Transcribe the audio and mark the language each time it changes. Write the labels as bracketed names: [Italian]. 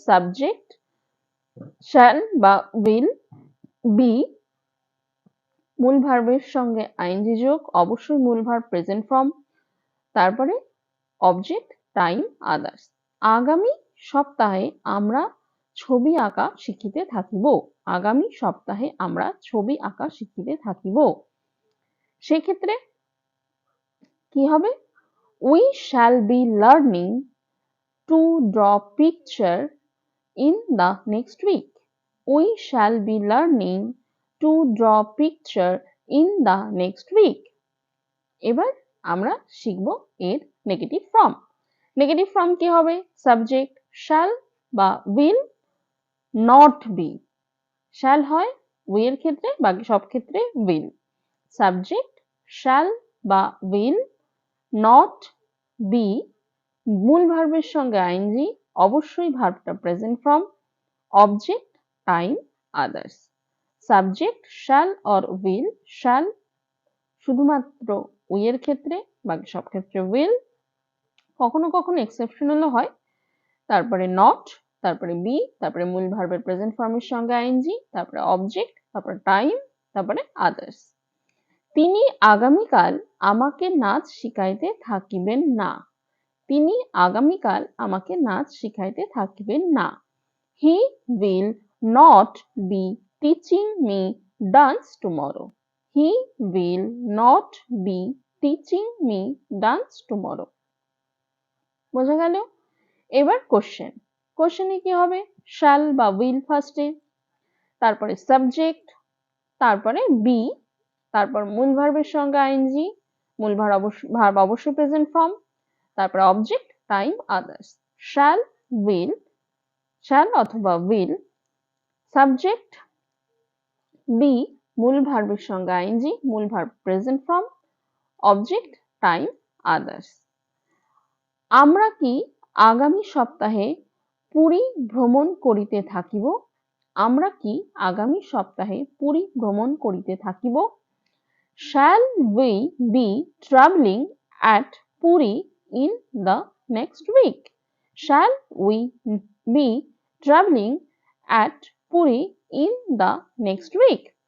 [Bangla] Subject, shall বা will, B, মূল ভার্বের সঙ্গে আইএনজি যোগ, অবশ্যই মূল ভার্ব প্রেজেন্ট ফর্ম, তারপরে অবজেক্ট, টাইম, আদার্স। আগামী সপ্তাহে আমরা ছবি আঁকা শিখিতে থাকিব। আগামী সপ্তাহে আমরা ছবি আঁকা শিখিতে থাকিব। সেক্ষেত্রে কি হবে? [English] We shall be learning to draw picture in the next week. We shall be learning to draw picture in the next week. [Bangla] এবার আমরা শিখব এর নেগেটিভ ফর্ম। নেগেটিভ ফর্ম কি হবে? সাবজেক্ট shall বা will not be। shall হয় we এর ক্ষেত্রে, বাকি সব ক্ষেত্রে will। সাবজেক্ট shall বা will not be, মূল ভার্বের সঙ্গে আইএনজি, অবশ্যই ভার্বটা present form, object, time, others. Subject shall or will, shall শুধুমাত্র উই এর ক্ষেত্রে, বাকি সব ক্ষেত্রে উইল, কখনো কখনো এক্সেপশনালও হয়। তারপরে নট, তারপরে বি, তারপরে মূল ভার্বের প্রেজেন্ট ফর্মের সঙ্গে আইএনজি, তারপরে অবজেক্ট, তারপরে টাইম, তারপরে আদার্স। তিনি আগামীকাল আমাকে নাচ শিখাইতে থাকিবেন না। তিনি আগামীকাল আমাকে নাচ শিখাইতে থাকিবেন না। [English] He will not be teaching me dance tomorrow. He will not be teaching me dance tomorrow. [Bangla] বোঝা গেল? এবার কোশ্চেন। কোশ্চেনে কি হবে? shall বা will ফার্স্টে, তারপরে সাবজেক্ট, তারপরে বি, তারপর মূল ভার্বের সঙ্গে আইএনজি, মূল ভার্ব অবশ্যই প্রেজেন্ট ফর্ম, তারপরে object, time, others. shall, will, shall অথবা will, সাবজেক্ট, বি, মূল ভার্বের সঙ্গে আইএনজি, মূল verb present form, object, time, others. আমরা কি আগামী সপ্তাহে পুরী ভ্রমণ করিতে থাকিব? আমরা কি আগামী সপ্তাহে পুরী ভ্রমণ করিতে থাকিব? [English] Shall we be traveling at Puri in the next week? Shall we be traveling at Puri in the next week?